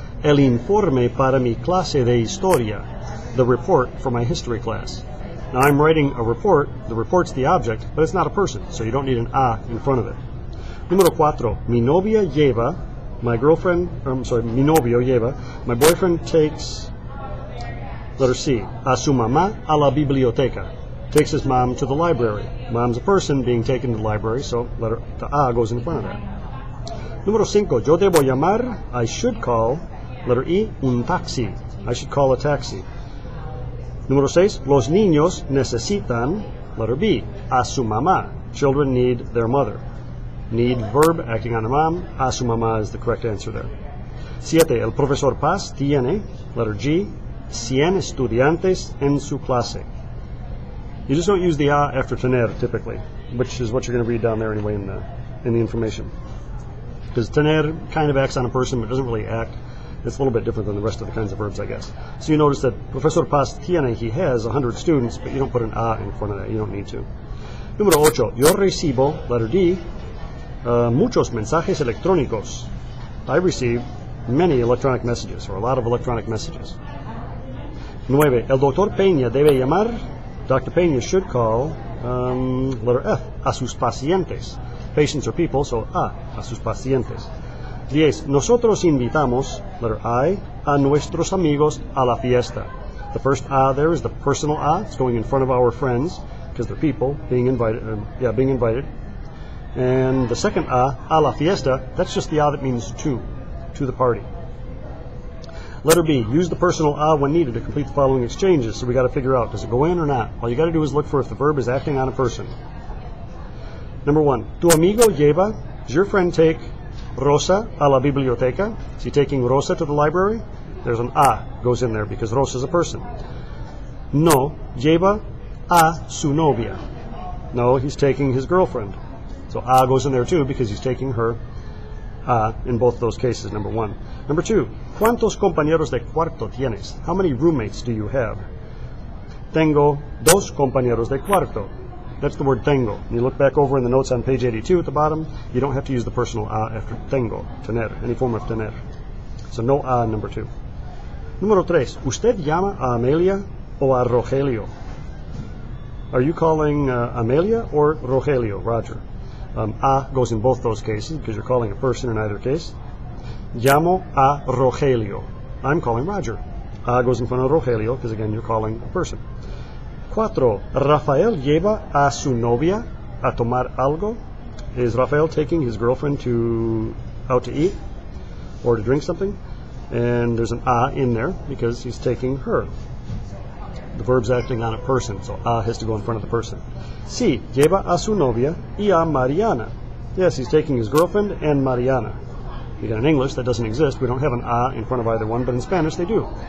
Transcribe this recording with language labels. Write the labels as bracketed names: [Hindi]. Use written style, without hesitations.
[Spanish] El informe para mi clase de historia. [English] The report for my history class. Now I'm writing a report. The report's the object, but it's not a person, so you don't need an a in front of it. [Spanish] Número 4. Mi novia lleva. [English] My girlfriend, [Spanish] mi novio lleva. [English] My boyfriend takes, letter C, [Spanish] a su mamá a la biblioteca. [English] Takes his mom to the library. Mom's a person being taken to the library, so the a goes in front of that. [Spanish] Número 5. Yo debo llamar. [English] I should call, letter E, [Spanish] un taxi. [English] I should call a taxi. [Spanish] Número 6. Los niños necesitan, [English] letter B, [Spanish] a su mamá. [English] Children need their mother. Need verb acting on the mom. [Spanish] A su mamá [English] is the correct answer there. 7. [Spanish] El profesor Paz tiene, [English] letter G, [Spanish] 100 estudiantes en su clase. [English] You just don't use the a after tener typically, which is what you're going to read down there anyway in the information. Because tener kind of acts on a person, but doesn't really act. It's a little bit different than the rest of the kinds of verbs, I guess. So you notice that [Spanish] Profesor Paz tiene, [English] he has 100 students, but you don't put an a in front of that. You don't need to. [Spanish] Número 8. Yo recibo, [English] letter D, [Spanish] muchos mensajes electrónicos. [English] I receive many electronic messages, or a lot of electronic messages. [Spanish] 9. El doctor Peña debe llamar. [English] Dr. Peña should call, letter F, [Spanish] a sus pacientes. [English] Patients are people, so [Spanish] a sus pacientes. [English] 10. [Spanish] Nosotros invitamos, [English] letter I, [Spanish] a nuestros amigos a la fiesta. [English] The first a there is the personal a. It's going in front of our friends, because they're people being invited. Being invited. And the second [Spanish] a la fiesta, [English] that's just the a that means to the party. Letter B, use the personal a when needed to complete the following exchanges. So we got to figure out, does it go in or not? All you got to do is look for if the verb is acting on a person. Number 1, [Spanish] tu amigo lleva, [English] does your friend take [Spanish] Rosa a la biblioteca? [English] Is he taking Rosa to the library? There's an a goes in there because Rosa is a person. [Spanish] No, lleva a su novia. [English] No, he's taking his girlfriend. So a goes in there too because he's taking her in both those cases, number 1. Number 2, [Spanish] ¿cuántos compañeros de cuarto tienes? [English] How many roommates do you have? [Spanish] Tengo dos compañeros de cuarto. [English] That's the word tengo. You look back over in the notes on page 82 at the bottom, you don't have to use the personal a after tengo, tener, any form of tener. So no a number 2. [Spanish] Número 3, ¿usted llama a Amelia o a Rogelio? [English] Are you calling Amelia or Rogelio, Roger? A goes in both those cases because you're calling a person in either case. [Spanish] Llamo a Rogelio. [English] I'm calling Roger. A goes in front of Rogelio because again you're calling a person. 4. [Spanish] Rafael lleva a su novia. a tomar algo? [English] Is Rafael taking his girlfriend out to eat or to drink something? And there's an a in there because he's taking her. The verb's acting on a person, so a has to go in front of the person. [Spanish] Sí, lleva a su novia y a Mariana. [English] Yes, he's taking his girlfriend and Mariana. Again, in English, that doesn't exist. We don't have an a in front of either one, but in Spanish they do.